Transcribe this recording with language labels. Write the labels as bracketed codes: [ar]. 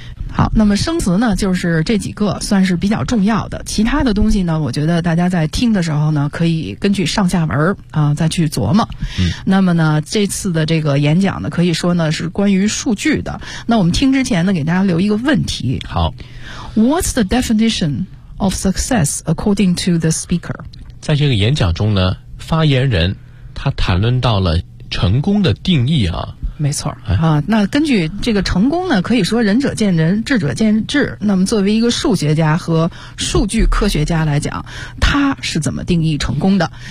[zh] 好，那么生词呢就是这几个算是比较重要的，其他的东西呢我觉得大家在听的时候呢可以根据上下文再去琢磨。那么呢这次的这个演讲呢可以说呢是关于数据的。那我们听之前呢给大家留一个问题。好， [en] What's the definition of success according to the speaker？ [zh] 在这个演讲中呢发言人他谈论到了成功的定义啊。没错啊，那根据这个成功呢可以说仁者见仁智者见智，那么作为一个数学家和数据科学家来讲他是怎么定义成功的。